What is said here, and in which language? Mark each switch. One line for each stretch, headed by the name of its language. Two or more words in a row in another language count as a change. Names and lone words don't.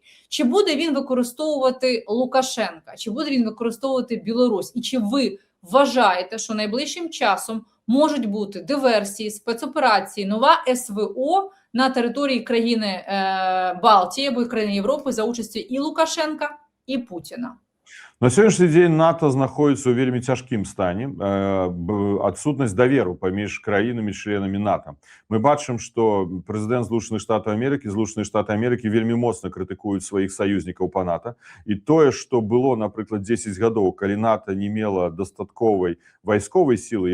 Ukrainian: Чи буде він використовувати Лукашенка, чи буде він використовувати Білорусь? І чи ви вважаєте, що найближчим часом можуть бути диверсії, спецоперації, нова СВО на території країни Балтії або країни Європи за участю і Лукашенка, і Путіна?
Belarusian: На сённяшні дзень НАТО знаходзіцца ў вельмі цяжкім стане. Адсутнасць даверу паміж краінамі-членамі НАТО. Мы бачым, што прэзідэнт Злучаных Штатаў Амерыкі, Злучаныя Штаты Амерыкі вельмі моцна крытыкуюць сваіх саюзнікаў па НАТО. І тое, што было, напрыклад, 10 гадоў, калі НАТО не мела дастатковай вайсковай сілы.